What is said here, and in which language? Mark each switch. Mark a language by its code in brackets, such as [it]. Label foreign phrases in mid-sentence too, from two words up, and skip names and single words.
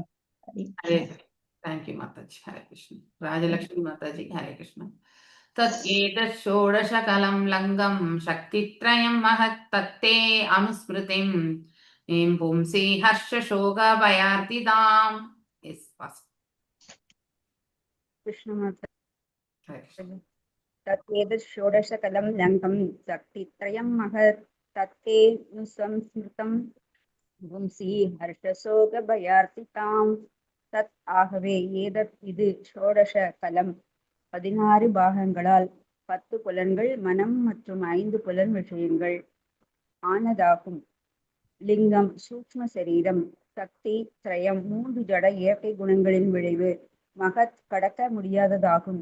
[ta] தேங்க்யூ மாதாஜி. ஹரே கிருஷ்ண. ராஜலட்சுமி மாதாஜி. ஹரே கிருஷ்ண. [sa] तदेतत् षोडशकलं लङ्गं शक्तित्रयं महत् तत्ते अनुस्मृतिं पुंसि हर्ष शोक भयार्तिताम्. कृष्ण माता तत्वेदत् षोडशकलं लङ्कं शक्तित्रयं महत् तत्ते नुसंस्मृतं पुंसि हर्षशोकभयार्तितां. [ta] தத் ஆகவே ஏதத் இது [sa] षोडश कलम् [ta] 16 பாகங்களால் 10 புலன்கள் மனம் மற்றும் 5 புலன் விஷயங்கள் ஆனதாகும். லிங்கம் சூக்ஷ்ம சரீரம், [sa] शक्ति त्रयम् [ta] 3 ஜட இயற்கை குணங்களின் விளைவு, மகத் கடக்க முடியாததாகும்.